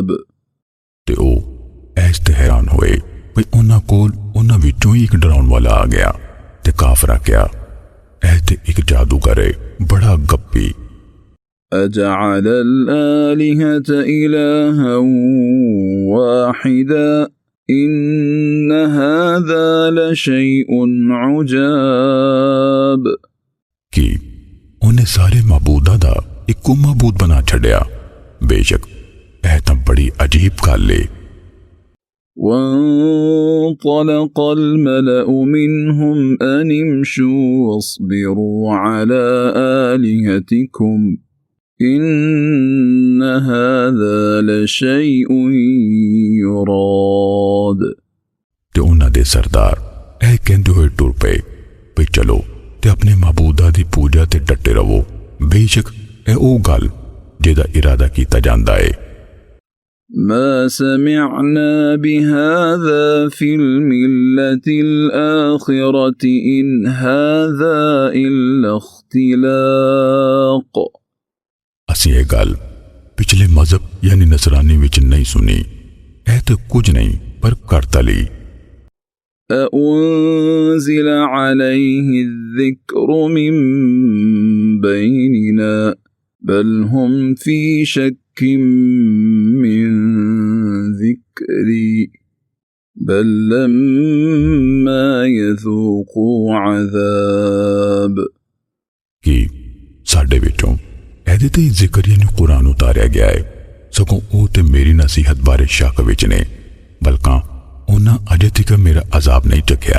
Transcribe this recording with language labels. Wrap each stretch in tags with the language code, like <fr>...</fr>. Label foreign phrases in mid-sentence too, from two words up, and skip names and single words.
<pa>ਤੇ ਓ ਐਸੇ ਹੈਰਾਨ ਹੋਏ ਭਾਈ ਉਨ੍ਹਾਂ ਕੋਲ ਉਨ੍ਹਾਂ ਵਿਚੋਂ ਹੀ ਇਕ ਡਰਾਉਣ ਵਾਲਾ ਆ ਗਿਆ ਤੇ ਕਾਫਰਾ ਕਿਆ ਐਤੇ ਇਕ ਜਾਦੂਗਰ ਹੈ ਬੜਾ ਗੱਪੀ।</pa> <ar>أجعل الآلهة إلها واحدا إن هذا لشيء عجاب.</ar> <pa>ਕਿ ਉਨ੍ਹੇਂ ਸਾਰੇ ਮਾਬੂਦਾਂ ਦਾ ਇੱਕੋ ਮਾਬੂਦ ਬਣਾ ਛੱਡਿਆ, ਬੇਸ਼ੱਕ ਐ ਤਾਂ ਬੜੀ ਅਜੀਬ ਗੱਲ ਹੈ।</pa> <ar>وانطلق الملأ منهم أن امشوا واصبروا على آلهتكم إن هذا لشيء يراد.</ar> <pa>ਤੇ ਉਨ੍ਹਾਂ ਦੇ ਸਰਦਾਰ ਐ ਕਹਿੰਦੇ ਹੋਏ ਟੁਰ ਪਏ ਭਈ ਚਲੋ ਤੇ ਆਪਣੇ ਮਾਬੂਦਾਂ ਦੀ ਪੂਜਾ ਤੇ ਡਟੇ ਰਵੋ, ਬੇਸ਼ੱਕ ਐ ਓ ਗੱਲ ਜੇਦਾ ਇਰਾਦਾ ਕੀਤਾ ਜਾਂਦਾ ਹੈ।</pa> <ar>ما سمعنا بهذا في الملة الآخرة إن هذا إلا اختلاق.</ar> <pa>ਅਸੀਂ ਯੇ ਗੱਲ ਪਿਛਲੇ ਮਜ਼ਹਬ ਯਾਨੀ ਨਸਰਾਨੀ ਵਿਚ ਨਹੀਂ ਸੁਣੀ, ਐ ਤੋ ਕੁਛ ਨਹੀਂ ਪਰ ਕਰਤਲੀ।</pa> <ar>أأنزل عليه الذكر من بيننا بل هم في شك من ذكري بل لما يذوقوا عذاب.</ar> <pa>ਕਿ ਸਾਡੇ ਵਿਚੋਂ ਐਦੇ ਤੇ ਜ਼ਿਕਰ ਯਾਨੀ ਕੁਰਾਨ ਉਤਾਰਿਆ ਗਿਆ ਹੈ, ਸਗੋਂ ਓ ਤੇ ਮੇਰੀ ਨਸੀਹਤ ਬਾਰੇ ਸ਼ੱਕ ਵਿਚ ਨੇ, ਬਲਕਿ ਉਨ੍ਹਾਂ ਅਜੇ ਤਕ ਮੇਰਾ ਅਜ਼ਾਬ ਨਹੀਂ ਚੱਖਿਆ।</pa>